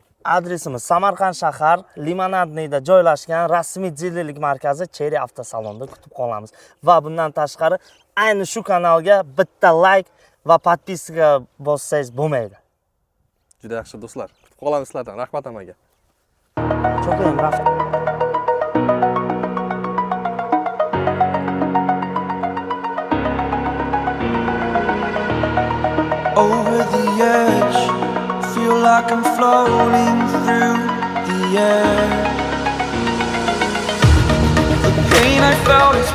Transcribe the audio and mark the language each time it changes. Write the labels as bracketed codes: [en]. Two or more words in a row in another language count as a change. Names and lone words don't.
[uz] Adresimiz Samarqand shahar Limonadniyda joylashgan rasmiy dilerlik markazi Cherry avtosalonda kutib qolamiz. Va bundan tashqari ayni shu kanalga bitta like va podpiska bossangiz bo'lmaydi. Juda yaxshi do'stlar. Kutib qolamiz sizlardan. Rahmat amaga. Cho'qim rahmat. [en] over the edge. Feel like I'm floating through the air. The pain I felt is paid for.